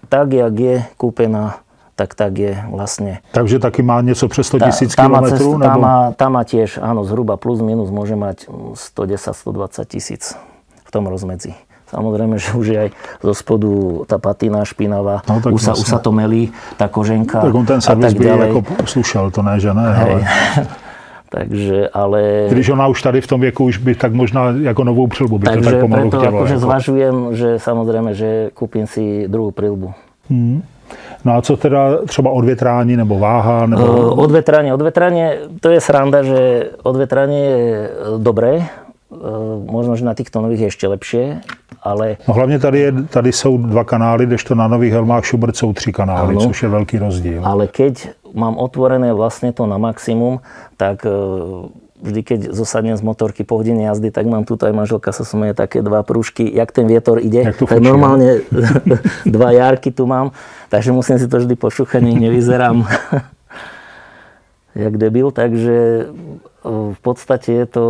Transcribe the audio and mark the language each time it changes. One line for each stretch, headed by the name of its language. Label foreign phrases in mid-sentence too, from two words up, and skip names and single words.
Slovak: Tak, jak je kúpená, tak je vlastne.
Czech: Takže taky má něco přes 100 000 kilometrů?
Slovak: Tá má tiež, áno, zhruba plus minus môže mať 110-120 tisíc v tom rozmedzi. Samozrejme, že už je aj zo spodu tá patina špinavá, už sa to melí, tá koženka.
Czech: Tak on ten servis by jako slušel, to ne, že ne. Ale... Takže, ale... Když ona už tady v tom věku už by tak možná jako novou prilbu by to tak pomalu chtělo.
Slovak: Takže preto akože zvažujem, že samozrejme, že kúpim si druhú prilbu.
Czech: No a co teda třeba odvětrání nebo váha? Nebo...
Slovak: Odvetranie, to je sranda, že odvetranie je dobré. Možno, že na týchto nových je ešte lepšie, ale...
Czech: No hlavně tady jsou 2 kanály, kdežto na nových helmách Schubert jsou 3 kanály, ano, což je velký rozdíl.
Slovak: Ale keď mám otvorené vlastne to na maximum, tak vždy, keď zosadnem z motorky po hodine jazdy, tak mám tuto aj manželka sa smeje také 2 prúžky, jak ten vietor ide. Tak normálne 2 jarky tu mám, takže musím si to vždy pošúchať, nech nevyzerám jak debil, takže v podstate je to...